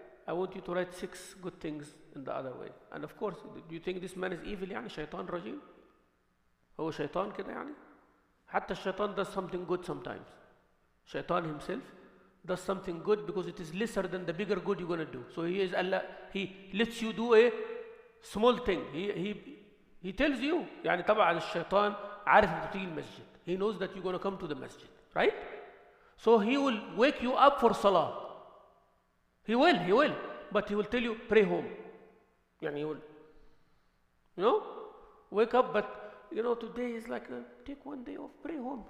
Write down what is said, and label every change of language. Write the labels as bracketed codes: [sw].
[en] I want you to write 6 good things in the other way. And of course, do you think this man is evil يعني شيطان رجيم? [ar] هو شيطان كده يعني? [en] حتى الشيطان does something good sometimes. Shaitan himself does something good because it is lesser than the bigger good you're going to do. So he is Allah, he lets you do a small thing. He tells you. [ar] يعني طبعا الشيطان عارف انك تيجي المسجد. [en] He knows that you're going to come to the masjid, right? So he will wake you up for salah. He will. But he will tell you, pray home. يعني he will, wake up, but today is like, take one day off, pray home.